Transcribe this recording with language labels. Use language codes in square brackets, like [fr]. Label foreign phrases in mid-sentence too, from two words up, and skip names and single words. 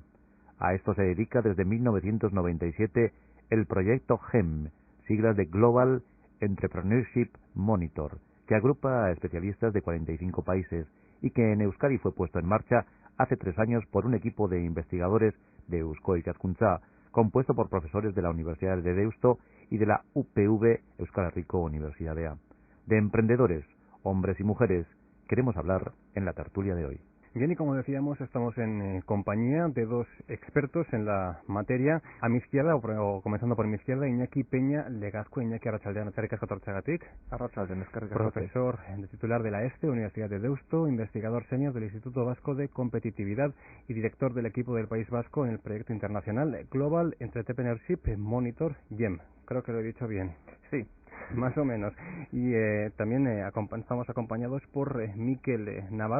[es] A esto se dedica desde 1997 el proyecto GEM, siglas de Global Entrepreneurship Monitor, que agrupa a especialistas de 45 países y que en Euskadi fue puesto en marcha hace 3 años por un equipo de investigadores de Eusko Ikaskuntza, compuesto por profesores de la Universidad de Deusto y de la UPV Euskal Herriko Unibertsitatea. De emprendedores, hombres y mujeres, queremos hablar en la tertulia de hoy. Bien, y como decíamos, estamos en compañía de dos expertos en la materia. A mi izquierda, o comenzando por mi izquierda, Iñaki Peña Legazcue. [eu] Iñaki, arratsaldean, eskerrik asko etortzeagatik. Arratsaldean, eskerrik asko. [es] Profesor titular de la ESTE, Universidad de Deusto, investigador senior del Instituto Vasco de Competitividad y director del equipo del País Vasco en el proyecto internacional Global Entrepreneurship Monitor, GEM. Creo que lo he dicho bien. Sí. Más o menos. Y también estamos acompañados por Miquel Navarro.